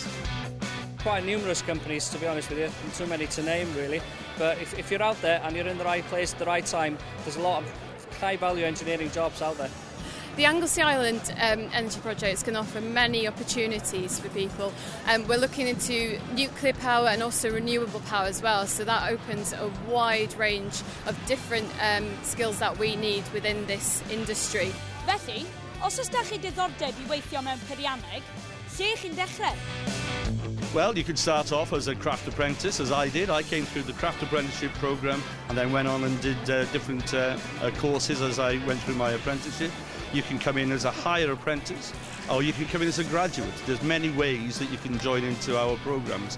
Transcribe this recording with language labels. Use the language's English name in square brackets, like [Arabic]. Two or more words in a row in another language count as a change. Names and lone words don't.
[English] Quite numerous companies, to be honest with you, too many to name really, but if you're out there and you're in the right place at the right time, there's a lot of high value engineering jobs out there. The Anglesey Island energy projects can offer many opportunities for people. We're looking into nuclear power and also renewable power as well, so that opens a wide range of different skills that we need within this industry. [Welsh] Felly, os oes da chi diddordeb I weithio mewn peirianneg, lle chi'n dechrau? [English] Well, you could start off as a craft apprentice, as I did. I came through the craft apprenticeship programme and then went on and did different courses as I went through my apprenticeship. You can come in as a higher apprentice, or you can come in as a graduate. There's many ways that you can join into our programmes.